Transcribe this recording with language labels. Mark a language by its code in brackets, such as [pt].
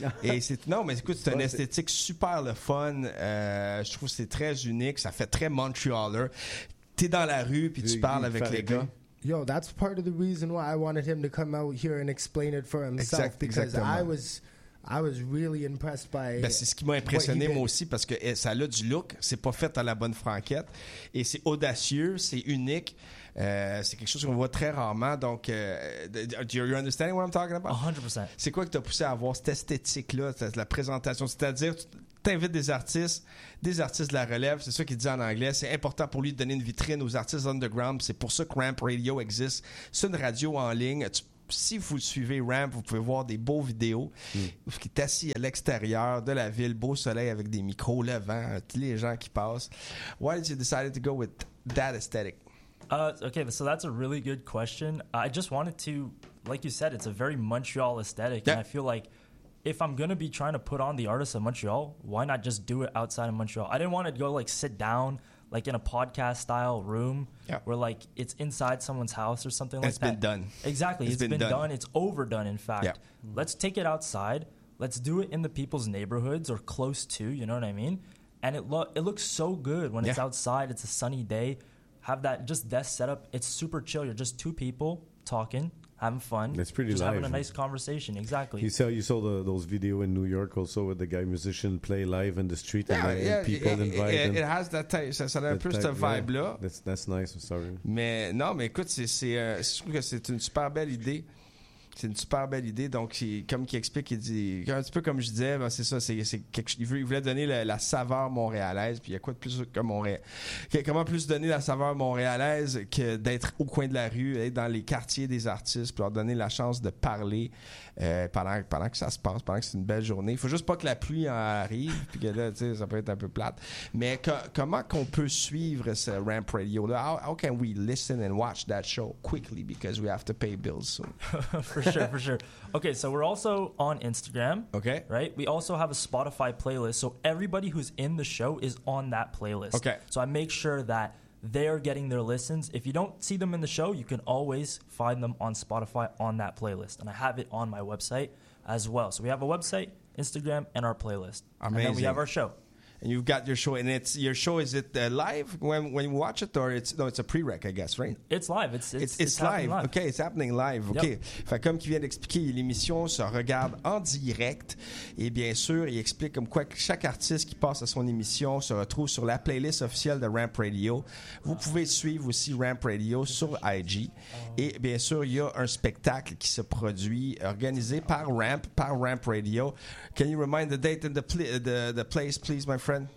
[fr] Et c'est, non, mais écoute, c'est une esthétique super le fun. Je trouve que c'est très unique. Ça fait très Montrealer. T'es dans la rue, puis tu parles avec les gars. [en] Yo, that's part of the reason why I wanted him to come out here and explain it for himself. Exact, because [fr] exactement. [en] I was really impressed by. [fr] Ben, c'est ce qui m'a impressionné moi aussi parce que ça a du look. C'est pas fait à la bonne franquette et c'est audacieux, c'est unique. C'est quelque chose qu'on voit très rarement. [en] Donc, do you understand what I'm talking about? 100%. [fr] C'est quoi que t'as poussé à avoir cette esthétique-là, cette, la présentation? C'est-à-dire, t'invites des artistes de la relève, c'est ça qu'il dit en anglais, c'est important pour lui de donner une vitrine aux artistes underground, c'est pour ça que Ramp Radio existe. C'est une radio en ligne. Si vous suivez Ramp, vous pouvez voir des beaux vidéos qui est assis à l'extérieur de la ville, beau soleil avec des micros, le vent, tous les gens qui passent. [en] Why did you decide to go with that aesthetic? Okay, so that's a really good question. I just wanted to, like you said, it's a very Montreal aesthetic, yeah. And I feel like if I'm going to be trying to put on the artists of Montreal, why not just do it outside of Montreal? I didn't want to go, like, sit down, like, in a podcast-style room where, like, it's inside someone's house or something it's like that. It's been done. Exactly. It's been done. It's overdone, in fact. Yeah. Let's take it outside. Let's do it in the people's neighborhoods or close to, you know what I mean? And it looks so good when it's outside. It's a sunny day. Have that just desk set up. It's super chill. You're just two people talking. Having fun. It's pretty just live. Just having a nice conversation. Exactly. You saw those video in New York also with the guy musician play live in the street and people invite him. It has that type. [fr] Ça a un peu cette vibe là. [en] That's nice. I'm sorry. [fr] Mais non, mais écoute, c'est je trouve que c'est une super belle idée. C'est une super belle idée. Donc, comme il explique, il dit un petit peu comme je disais, ben c'est ça. Il voulait donner la saveur montréalaise. Puis il y a quoi de plus que Montréal? Comment plus donner la saveur montréalaise que d'être au coin de la rue, être dans les quartiers des artistes, puis leur donner la chance de parler pendant que ça se passe, pendant que c'est une belle journée. Il faut juste pas que la pluie arrive. Puis que là, tu sais, ça peut être un peu plate. Mais comment qu'on peut suivre ce Ramp Radio? [en] How can we listen and watch that show quickly because we have to pay bills soon? For sure. Okay, so we're also on Instagram. Okay. Right? We also have a Spotify playlist. So everybody who's in the show is on that playlist. Okay. So I make sure that they're getting their listens. If you don't see them in the show, you can always find them on Spotify on that playlist. And I have it on my website as well. So we have a website, Instagram, and our playlist. Amazing. And then we have our show. And you've got your show, and is it live when you watch it, or it's a prereq, I guess, right? It's live. It's live. OK, it's happening live. OK. Yep. [fr] Fait comme qu'il vient d'expliquer, l'émission se regarde en direct. Et bien sûr, il explique comme quoi chaque artiste qui passe à son émission se retrouve sur la playlist officielle de Ramp Radio. Vous pouvez suivre aussi Ramp Radio sur IG. Et bien sûr, il y a un spectacle qui se produit, organisé par Ramp Radio. [en] Can you remind the date and the place, please, my friend?